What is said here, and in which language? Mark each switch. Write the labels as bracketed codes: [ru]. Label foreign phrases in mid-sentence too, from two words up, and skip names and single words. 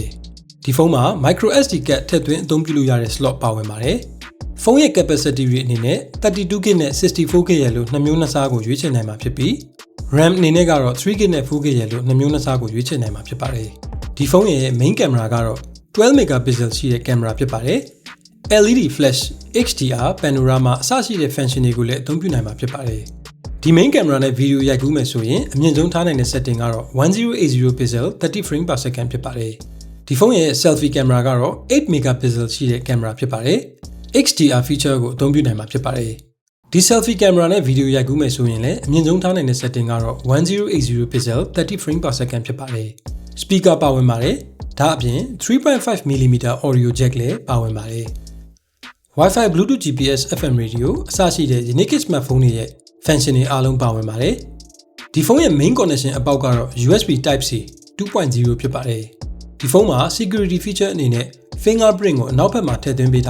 [my] ။ဒီဖုန်းမှာ [en] micro SD card [my] ထည့်သွင်းအသုံးပြုလို့ရတဲ့ slot ပါဝင်ပါတယ်။ဖုန်းရဲ့ capacity တွေအနေနဲ့ 32GB နဲ့ 64GB ရလို့2မျိုးနှစ်စားကိုရွေးချယ်နိုင်မှာဖြစ်ပြီး RAM အနေနဲ့ကတော့ 3GB နဲ့ 4GB ရလို့2မျိုးနှစ်စားကိုရွေးချယ်နိုင်မှာဖြစ်ပါတယ်။ဒီဖုန်းရဲ့ [en] main camera [my] ကတော့12 megapixel ရှိတဲ့ camera ဖြစ်ပါတယ်။ [en] LED flash, HDR, panorama [my] အစရှိတဲ့ function တွေကိုလည်းအသုံးပြုနိုင်မှာဖြစ်ပါတယ်။ဒီ [en] main camera [my] နဲ့ video ရိုက်ကူးမယ်ဆိုရင်အမြင့်ဆုံးထားနိုင်တဲ့ setting ကတော့ 1080 pixel 30 [en] frame per second [my] ဖြစ်ပါတယ်။ဒီဖုန်းရဲ့ [en] selfie camera [my] ကတော့8 megapixel ရှိတဲ့ camera ဖြစ်ပါတယ်။ [en] HDR feature [my] ကိုအသုံးပြုနိုင်မှာဖြစ်ပါတယ်။ဒီ [en] selfie camera [my] နဲ့ video ရိုက်ကူးမယ်ဆိုရင်လည်းအမြင့်ဆုံး ထားနိုင်တဲ့ setting ကတော့1080 pixel 30 [en] frame per second [my] ဖြစ်ပါတယ်။ speaker ပါဝင်ပါတယ်။ဒါအပြင် [en] 3.5mm audio jack [my] လည်းပါဝင်ပါတယ်။ [en] Wi-Fi Bluetooth GPS FM radio [my] အစရှိတဲ့ [en] unique smartphone [my] တွေရဲ့ function တွေ အားလုံးပါဝင်ပါတယ်။ဒီဖုန်းရဲ့ [en] main connection [my] အပေါက်ကတော့ [en] USB Type-C 2.0 [my] ဖြစ်ပါတယ်။ဒီဖုန်းမှာ [en] security feature [my] အနေနဲ့ fingerprint ကိုအနောက်ဘက်မှာထည့်သွင်းပေး